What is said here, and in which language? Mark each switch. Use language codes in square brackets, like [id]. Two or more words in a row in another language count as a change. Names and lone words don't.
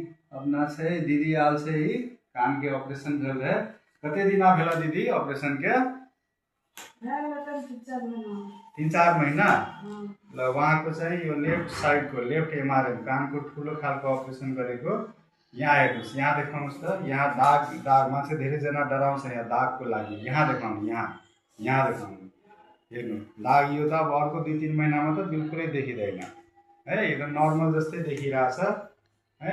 [mai] अपना से दीदी आल से ही कान के ऑपरेशन भेल रहे। कते दिना भेला दीदी ऑपरेशन के? 3-4 महीना। [ne] ल वहाँ को चाहिँ यो [en] left side [ne] को लेफ्ट एमआरएम कान को ठुलो खालको ऑपरेशन गरेको। यहाँ हेर्नुस्, यहाँ देखाउनुस् त। यहाँ दाग मान्छे धेरैजना डराउँछ यहाँ दागको लागि। यहाँ देखाउनु, यहाँ देखाउनु, हेर्नु दाग। यो त अब अर्को 2-3 महिनामा त बिल्कुलै देखिँदैन है, एकदम नर्मल जस्तै देखिरहेछ है।